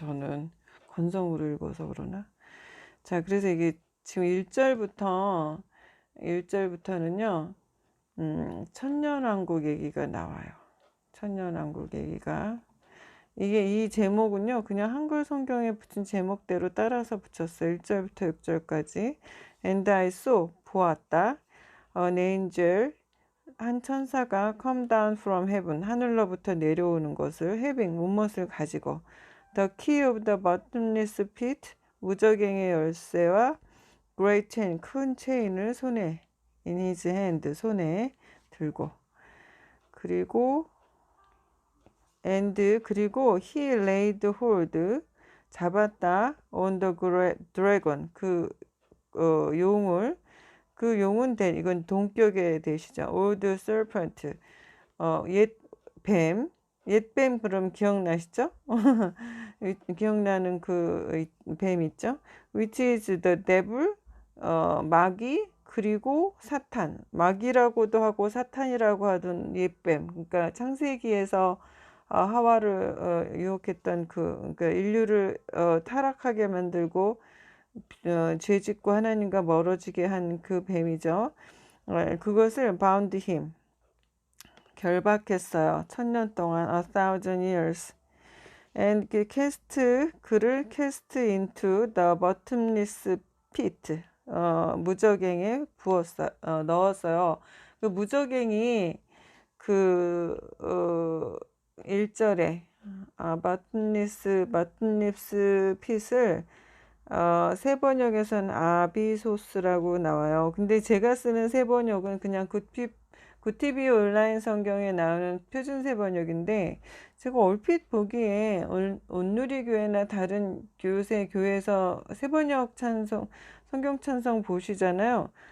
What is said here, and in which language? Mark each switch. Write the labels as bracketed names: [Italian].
[Korean] 저는 건성으로 읽어서 그러나. 자, 그래서 이게 지금 1절부터는요, 천년왕국 얘기가 나와요. 천년왕국 얘기가. 이게 이 제목은요, 그냥 한글 성경에 붙인 제목대로 따라서 붙였어요. 1절부터 6절까지. [English] And I saw, [Korean] 보았다. [English] An angel, [Korean] 한 천사가 [English] come down from heaven, [Korean] 하늘로부터 내려오는 것을, [English] having, [Korean] 무엇을 가지고, [English] the key of the bottomless pit, [Korean] 무저갱의 열쇠와 [English] great chain, [Korean] 큰 체인을 손에, [English] in his hand, [Korean] 손에 들고, 그리고 그리고 [English] he laid hold, [Korean] 잡았다, [English] on the dragon, [Korean] 용을, 그 용은 이건 동격의 대시죠. [English] old serpent, [Korean] 옛 뱀, 옛뱀. 그럼 기억나시죠? 기억나는 그 뱀 있죠? [English] which is the devil, [Korean] 마귀, 그리고 사탄. 마귀라고도 하고 사탄이라고 하던 옛뱀. 그러니까 창세기에서 하와를 유혹했던 그러니까 인류를 타락하게 만들고 죄짓고 하나님과 멀어지게 한 그 뱀이죠. 그것을 [English] bound him, [Korean] 결박했어요. 1000년 동안, [English] 1000 years. [Korean] And 그를 [English] cast into the bottomless pit, [Korean] 무저갱에 넣었어요. 그 무저갱이 그 1절에 bottomless pit을 새 번역에서는 아비소스라고 나와요. 근데 제가 쓰는 새 번역은 그냥 구티비 온라인 성경에 나오는 표준 새 번역인데, 제가 얼핏 보기에 온누리교회나 다른 요새 교회에서 새 번역 성경 찬송 보시잖아요.